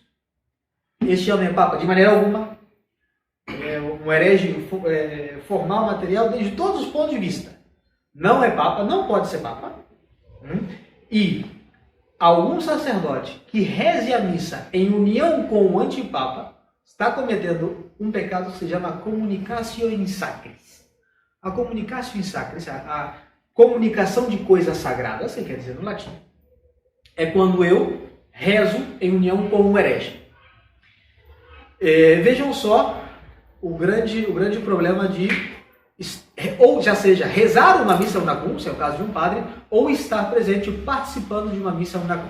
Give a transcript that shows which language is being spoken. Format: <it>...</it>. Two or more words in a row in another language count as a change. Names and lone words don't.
<pt>Este homem é Papa de maneira alguma, é um herege formal, material, desde todos os pontos de vista. Não é Papa, não pode ser Papa. E algum sacerdote que reze a missa em união com o antipapa está cometendo um pecado que se chama</pt> <la>communicatio in sacris. A communicatio in sacris,</la> <pt>a comunicação de coisas sagradas, você quer dizer no latim, é quando eu rezo em união com um herege. Vejam só o grande problema de, ou já seja, rezar uma missa unacum, se é o caso de um padre, ou estar presente participando de uma missa unacum.</pt>